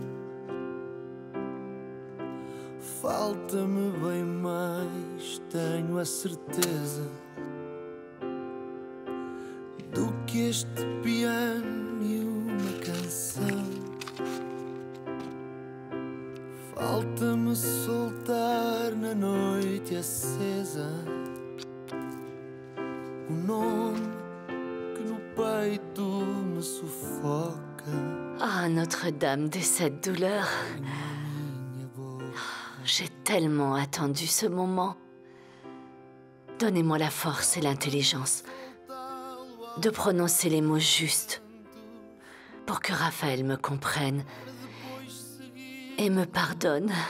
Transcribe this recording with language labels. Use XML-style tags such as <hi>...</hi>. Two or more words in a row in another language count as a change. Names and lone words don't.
<pt>Falta-me bem mais, tenho a certeza, do que este piano e uma canção. Falta-me soltar na noite acesa o nome que no peito me sufoca.</pt> <fr>Ah, Notre-Dame de cette douleur. J'ai tellement attendu ce moment. Donnez-moi la force et l'intelligence de prononcer les mots justes pour que Raphaël me comprenne et me pardonne.</fr>